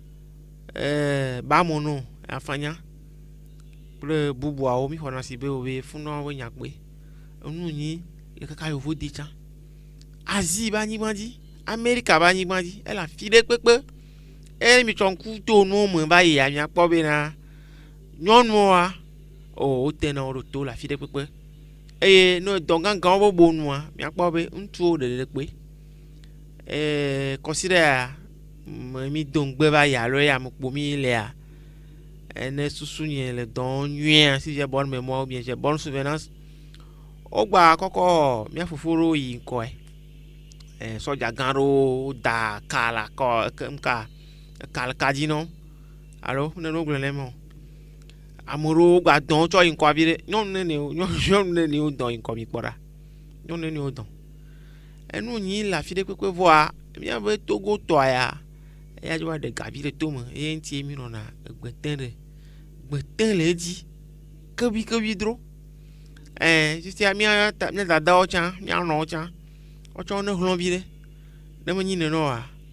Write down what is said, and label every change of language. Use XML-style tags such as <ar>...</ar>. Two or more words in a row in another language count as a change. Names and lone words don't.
<ee>Bamono afanya kple bubuawo mi xɔna si be wobe funɔwo be nyakpui enu nyi le kaka yovo di tsã Asie ba anyigba dzi Amerika ba anyigba dzi ele afi ɖe kpekpe eye mi tsɔ ŋku to nuwo me ba yia miakpɔ bena nyɔnuwoa wote na wo ɖo to le afi ɖe kpekpe eye ne dɔ gãgãwo be bonua miakpɔ be ŋutsuwo ɖeɖekpe kɔsiɖa ya mi do ŋgbe va yi alo ya me kpo mi lea ne susu nye le dɔ nyuie si</ee> <fr>j'ai bonne mémoire ou bien j'ai bonne souvenance</fr> <ee>ogba kɔkɔ mia fofo ɖo yi ŋkɔe sɔdza gã ɖo da ka la kɔ ka le ka dzi nɔ alo ne no gblɔ ne mo ame ɖewo gba dɔn tsɔ yi ŋkɔ afi ɖe nyɔnu nenewo dɔn yi ŋkɔ mi kpɔ ɖa nyɔnu nenewo dɔn enu nyi le afi ɖe kpekpe vɔa miabe Togo tɔa ya eya dzo va ɖe gavi ɖe tome eye ŋutie mi nɔna gbete le edzi kebi dro sisia mia dadawo tsã mia nɔwo tsã wotsɔ ne hlɔ̃ vi ɖe ne menyi nenɔa</ee>